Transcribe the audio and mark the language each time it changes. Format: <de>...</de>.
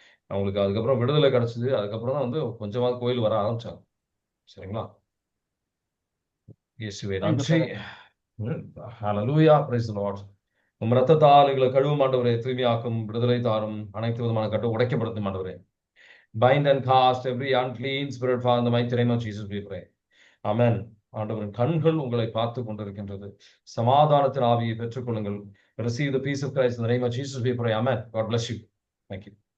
<ta>அவங்களுக்கு அதுக்கப்புறம் விடுதலை கிடைச்சது. அதுக்கப்புறம் தான் வந்து கொஞ்சமாவது கோயில் வர ஆரம்பிச்சாங்க. சரிங்களா? இயேசுவே நன்றி. ஹalleluya,</ta> <en>praise the Lord.</en> <ta>உம் ரத்தத்தால் எங்களை கழுவும் ஆண்டவரே, தூய்மையாக்கும், விடுதலை தாரும், அனைத்து விதமான கட்டு உடைக்கப்படுத்தும் ஆண்டவரே.</ta> <en>Bind and cast every unclean spirit, Father, in the mighty name of Jesus we pray. Amen.</en> <ta>ஆண்டவரின் கண்கள் உங்களை பார்த்து கொண்டிருக்கின்றது. சமாதானத்தின் ஆவியை பெற்றுக்கொள்ளுங்கள்.</ta> <en>Receive the peace of Christ in the name of Jesus we pray. Amen. God bless you. Thank you.</en>